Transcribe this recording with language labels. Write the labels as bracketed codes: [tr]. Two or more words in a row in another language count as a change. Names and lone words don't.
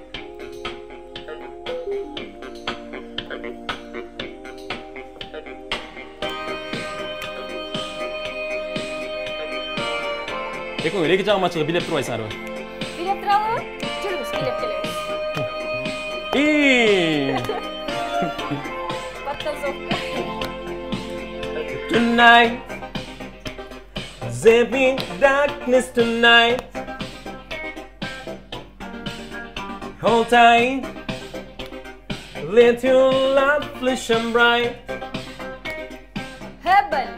[ky] Эки жагыма чыгып билеп турбайсыңарбы? Билеп туралы? Жүрүңүз, билеп келебиз. Подтанцовка. [en] Tonight, there be darkness tonight. Hold tight, let your love flash and bright. [ky] Бали.